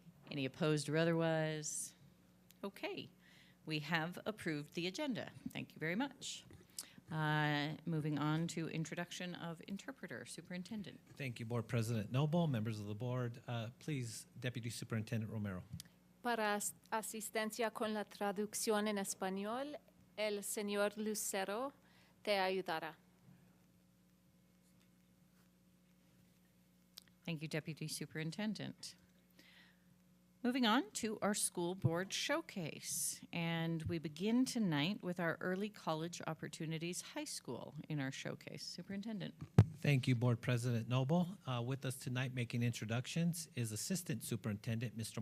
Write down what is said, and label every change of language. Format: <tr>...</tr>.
<en>Any opposed or otherwise? Okay, we have approved the agenda. Thank you very much. Moving on to introduction of interpreter. Superintendent. Thank you, Board President Noble, members of the board. Please, Deputy Superintendent Romero.</en> <es>Para asistencia con la traducción en español, el señor Lucero te ayudará.</es> <en>Thank you, Deputy Superintendent. Moving on to our school board showcase. And we begin tonight with our Early College Opportunities High School in our showcase. Superintendent. Thank you, Board President Noble. With us tonight making introductions is Assistant Superintendent Mr.</en>